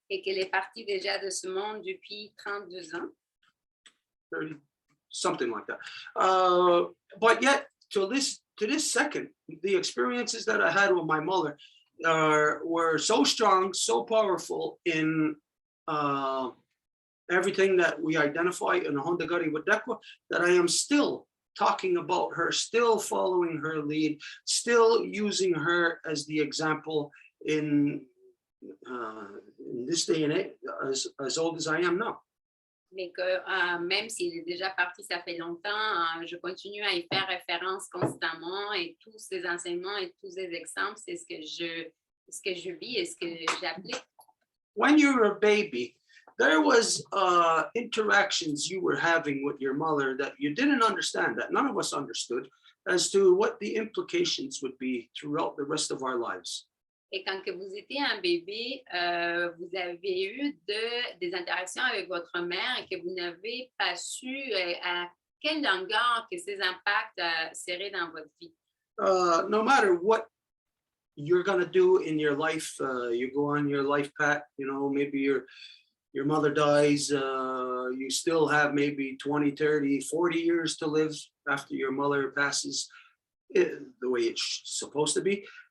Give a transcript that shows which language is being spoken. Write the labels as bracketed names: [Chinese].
[French] Et qu'elle est partie déjà de ce monde depuis 32 ans. [English] 30, something like that. But yet, to this second, the experiences that I had with my mother were so strong, so powerful in everything that we identify in Honda Gari Wadekwa, that I am still talking about her, still following her lead, still using her as the example in this day and age, as old as I am now. [French] Mais que même s'il est déjà parti, ça fait longtemps, je continue à y faire référence constamment et tous ces enseignements et tous ces exemples, c'est ce que je vis et ce que j'applique. [English] When you were a baby, there was interactions you were having with your mother that you didn't understand, that none of us understood, as to what the implications would be throughout the rest of our lives. [French] Et quand que vous étiez un bébé, vous avez eu des interactions avec votre mère et que vous n'avez pas su à quelle longueur que ces impacts seraient dans votre vie. [English] No matter what you're going to do in your life, you go on your life path, you know, maybe your mother dies, you still have maybe 20, 30, 40 years to live after your mother passes, the way it's supposed to be.